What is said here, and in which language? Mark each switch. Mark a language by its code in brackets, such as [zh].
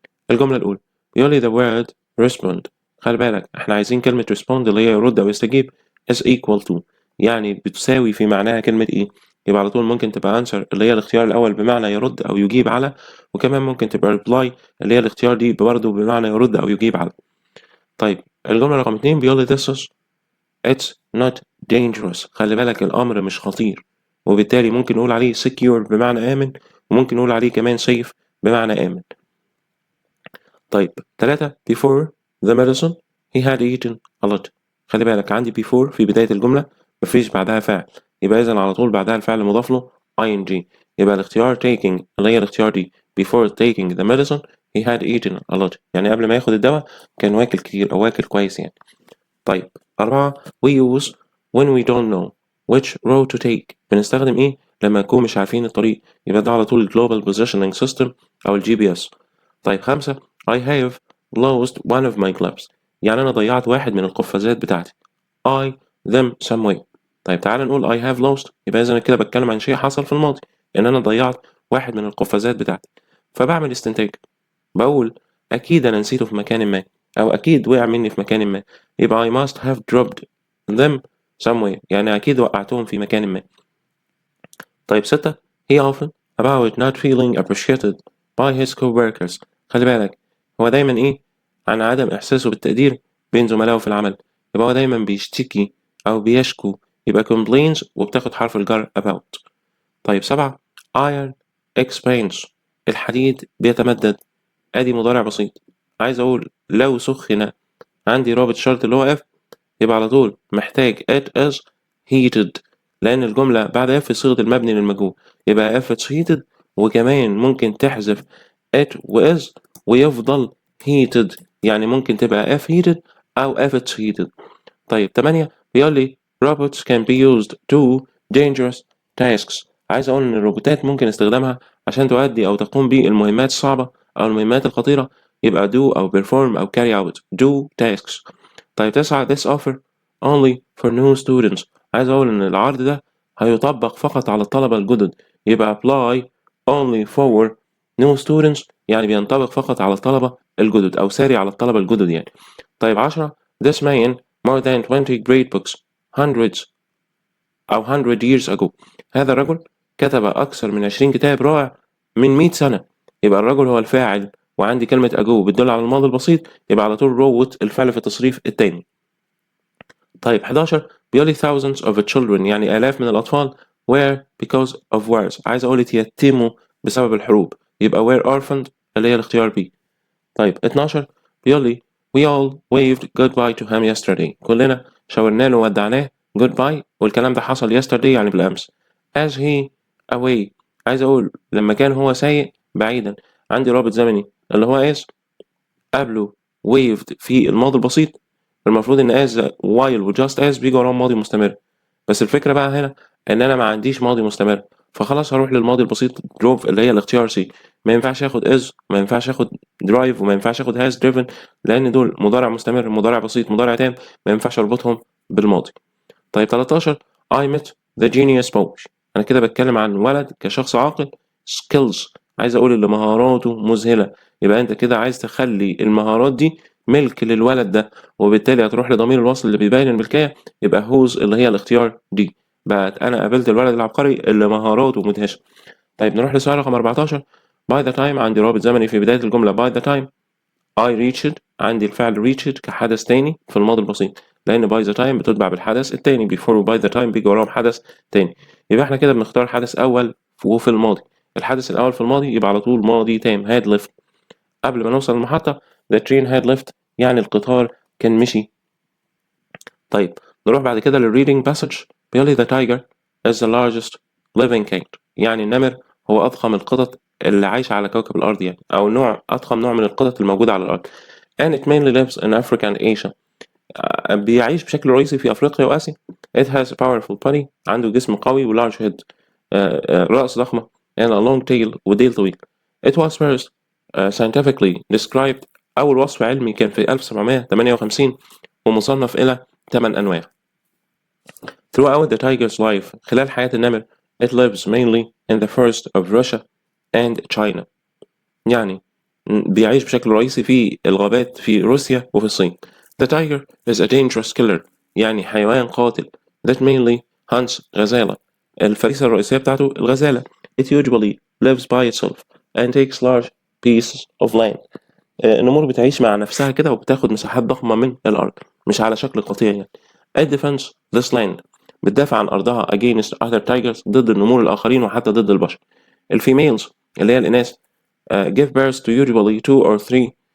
[ar] الجملة الأولى بيقول لي [en] the word respond. [ar] خلي بالك احنا عايزين كلمة respond اللي هي يرد أو يستجيب [en] is equal to، [ar] يعني بتساوي في معناها كلمة إيه؟ يبقى على طول ممكن تبقى answer اللي هي الاختيار الأول بمعنى يرد أو يجيب على، وكمان ممكن تبقى reply اللي هي الاختيار دي برضه بمعنى يرد أو يجيب على. طيب الجملة رقم 2 بيقول لي [en] this is it's not dangerous. [ar] خلي بالك الأمر مش خطير، وبالتالي ممكن نقول عليه secure بمعنى آمن، وممكن نقول عليه كمان safe بمعنى آمن. [en] طيب 3 before the medicine he had eaten a lot. [ar] خلي بالك عندي before في بداية الجملة مفيش بعدها فعل، يبقى إذا على طول بعدها الفعل مضاف له ing. يبقى الاختيار taking اللي هي الاختيار دي [en] before taking the medicine he had eaten a lot، [ar] يعني قبل ما ياخد الدواء كان واكل كتير أو واكل كويس يعني. [en] طيب 4 we use when we don't know which road to take. [ar] بنستخدم إيه لما نكون مش عارفين الطريق؟ يبقى ده على طول global positioning system أو الجي بي اس. [en] طيب 5 I have lost one of my gloves. [ar] يعني أنا ضيعت واحد من القفازات بتاعتي. [en] I them somewhere. [ar] طيب تعال نقول [en] I have lost، [ar] يبقى إذا أنا كده بتكلم عن شيء حصل في الماضي، إن أنا ضيعت واحد من القفازات بتاعتي. فبعمل استنتاج، بقول أكيد أنا نسيته في مكان ما، أو أكيد وقع مني في مكان ما، يبقى [en] I must have dropped them somewhere، [ar] يعني أكيد وقعتهم في مكان ما. [en] طيب 6 he often about not feeling appreciated by his coworkers. [ar] خلي بالك هو دايما إيه عن عدم إحساسه بالتقدير بين زملائه في العمل، يبقى هو دايما بيشتكي أو بيشكو، يبقى complains وبتاخد حرف الجر about. [en] طيب 7 iron expands. [ar] الحديد بيتمدد. ادي مضارع بسيط، عايز اقول لو سخن، عندي رابط شرط اللي هو F، يبقى على طول محتاج [en] it is heated، [ar] لأن الجملة بعد F صيغة المبني للمجهول، يبقى [en] F it's heated، [ar] وكمان ممكن تحذف it و is ويفضل heated، يعني ممكن تبقى [en] F heated [ar] أو F it's heated. طيب 8 بيقول لي [en] robots can be used to dangerous tasks. [ar] عايز أقول إن الروبوتات ممكن استخدامها عشان تؤدي أو تقوم بالمهمات الصعبة أو المهمات الخطيرة، يبقى do أو perform أو [en] carry out do tasks. طيب 9 this offer only for new students. [ar] عايز أقول إن العرض ده هيطبق فقط على الطلبة الجدد، يبقى [en] apply only for new students، [ar] يعني بينطبق فقط على الطلبة الجدد أو ساري على الطلبة الجدد يعني. [en] طيب 10 this man more than 20 great books hundreds أو 100 years ago. [ar] هذا الرجل كتب أكثر من 20 كتاب رائع من 100 سنة، يبقى الرجل هو الفاعل، وعندي كلمة ago بتدل على الماضي البسيط، يبقى على طول wrote الفعل في التصريف التاني. طيب 11 بيقول لي [en] thousands of children، [ar] يعني آلاف من الأطفال [en] were because of wars. [ar] عايز أقول يتيموا بسبب الحروب، يبقى [en] were orphaned [ar] اللي هي الاختيار B. [en] طيب 12 بيقول لي we all waved goodbye to him yesterday. [ar] كلنا شاورنا له وودعناه goodbye، والكلام ده حصل yesterday يعني بالأمس. [en] as he away، [ar] عايز أقول لما كان هو سايق بعيدا، عندي رابط زمني اللي هو as قبله waved في الماضي البسيط، المفروض إن as while و just as بيجوا وراهم ماضي مستمر، بس الفكرة بقى هنا إن أنا ما عنديش ماضي مستمر، فخلاص هروح للماضي البسيط drove اللي هي الاختيار C. ما ينفعش آخد is، ما ينفعش آخد drive، وما ينفعش آخد [en] has driven، [ar] لأن دول مضارع مستمر، مضارع بسيط، مضارع تام، ما ينفعش أربطهم بالماضي. [en] طيب 13 I met the genius boy. [ar] أنا كده بتكلم عن ولد كشخص عاقل. skills عايز أقول اللي مهاراته مذهلة، يبقى أنت كده عايز تخلي المهارات دي ملك للولد ده، وبالتالي هتروح لضمير الوصل اللي بيبين الملكية، يبقى whose اللي هي الاختيار دي. بقت أنا قابلت الولد العبقري اللي مهاراته مدهشة. طيب نروح لسؤال رقم 14 [en] by the time، [ar] عندي رابط زمني في بداية الجملة [en] by the time I reached، [ar] عندي الفعل reached كحدث تاني في الماضي البسيط، لأن by the time بتتبع بالحدث التاني before و by the time بيجي وراهم حدث تاني، يبقى احنا كده بنختار حدث أول وفي الماضي. الحدث الأول في الماضي يبقى على طول ماضي تام had left. قبل ما نوصل المحطة [en] the train had left، [ar] يعني القطار كان مشي. طيب نروح بعد كده لل [en] reading passage. [ar] بيقول لي [en] the tiger is the largest living cat، [ar] يعني النمر هو أضخم القطط اللي عايشة على كوكب الأرض يعني، أو أضخم نوع من القطط الموجودة على الأرض. [en] and it mainly lives in Africa and Asia. [ar] بيعيش بشكل رئيسي في أفريقيا وآسيا. [en] It has a powerful body. [ar] عنده جسم قوي و [en] large head. [ar] رأس ضخمة [en] and a long tail [ar] وديل طويل. [en] It was first scientifically described. [ar] أول وصف علمي كان في 1758 ومصنف إلى 8 أنواع. [en] Throughout the tiger's life [ar] خلال حياة النمر [en] it lives mainly in the forest of Russia and China. [ar] يعني بيعيش بشكل رئيسي في الغابات في روسيا وفي الصين. [en] The tiger is a dangerous killer. [ar] يعني حيوان قاتل [en] that mainly hunts [ar] غزالة. الفريسة الرئيسية بتاعته الغزالة. [en] It usually lives by itself and takes large pieces of land. [ar] النمور بتعيش مع نفسها كده وبتاخد مساحات ضخمة من الأرض مش على شكل قطيع يعني. [en] It defends this land. [ar] بتدافع عن أرضها [en] against other tigers [ar] ضد النمور الآخرين وحتى ضد البشر. [en] الفيميلز [ar] اللي هي الإناث [en] give birth to usually 2 or 3.